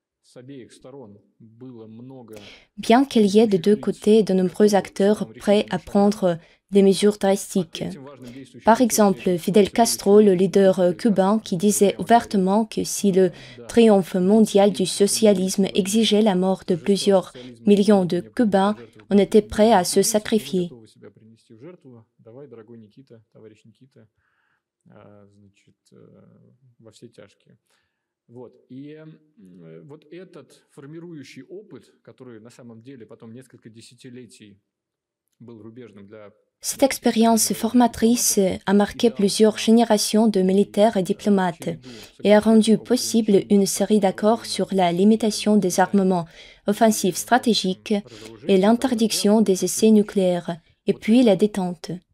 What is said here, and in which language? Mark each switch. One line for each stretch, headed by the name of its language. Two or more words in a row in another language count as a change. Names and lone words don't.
French: Bien qu'il y ait de deux côtés de nombreux acteurs prêts à prendre des mesures drastiques. Par exemple, Fidel Castro, le leader cubain, qui disait ouvertement que si le triomphe mondial du socialisme exigeait la mort de plusieurs millions de Cubains, on était prêt à se sacrifier.
Russian: Вот. И вот этот формирующий опыт, который на самом деле потом несколько десятилетий был рубежным для...
French: Cette expérience formatrice a marqué plusieurs générations de militaires et diplomates et a rendu possible une série d'accords sur la limitation des armements offensifs stratégiques et l'interdiction des essais nucléaires, et puis la détente.